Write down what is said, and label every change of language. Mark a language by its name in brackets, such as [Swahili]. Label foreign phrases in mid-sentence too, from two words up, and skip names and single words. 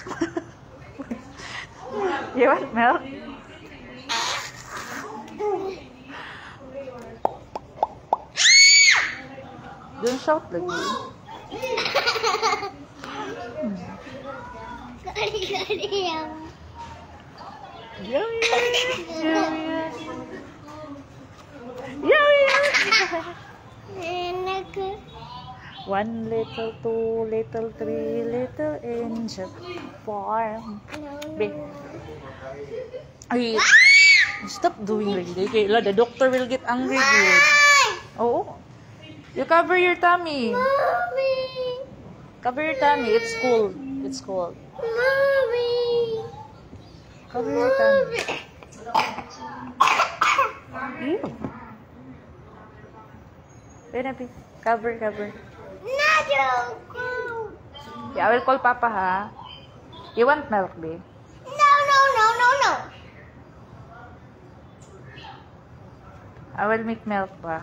[English] You want milk? Don't shout lagi. [Malay] Kali-kali yang. [English] Yum, yum, yum, yum. Yum, yum. Enak. One little, two little, three little angel farm. Be. Ay, stop doing like that. Okay, the doctor will get angry with you. Oh, you cover your tummy. Mommy. Cover your tummy. It's cold. It's cold. Mommy. Cover your tummy. Ew. Wait a bit. Cover, cover. Not Yeah, I will call Papa, ha? You want milk, babe? No, no, no, no, no. I will make milk ba?